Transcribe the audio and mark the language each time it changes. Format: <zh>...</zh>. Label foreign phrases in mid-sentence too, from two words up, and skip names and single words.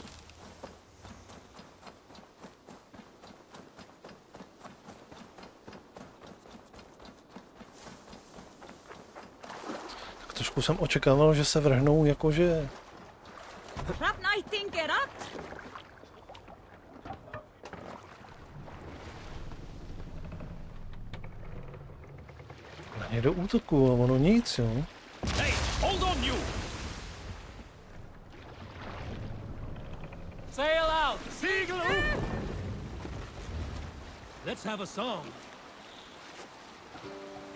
<cs>Tak trošku jsem očekával, že se vrhnou jakože... Na ně do útoku a ono nic, jo.</cs> <en>Hey, hold on you! Sail out! Seagull! Let's have a song.</en>